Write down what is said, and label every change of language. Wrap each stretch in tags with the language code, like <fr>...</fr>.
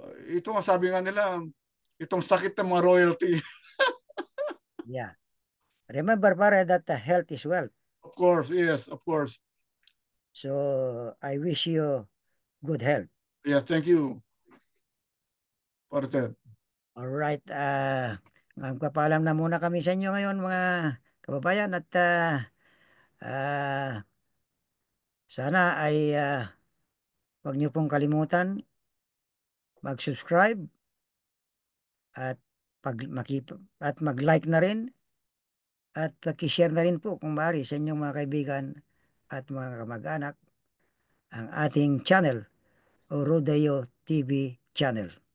<tl>Ito ang sabi nga nila, itong sakit ng mga royalty.</tl> <en>yeah. Remember, pare, that health is wealth. Of course, yes, of course. So, I wish you good health. Yeah, thank you, partner.</en> <tl>Alright, magpapaalam na muna kami sa inyo ngayon, mga kababayan, at ah, sana ay huwag niyo pong kalimutan mag-subscribe at at mag-like na rin at paki-share na rin po kung maaari sa inyong mga kaibigan at mga kamag-anak ang ating channel o Rodeo TV channel.</tl>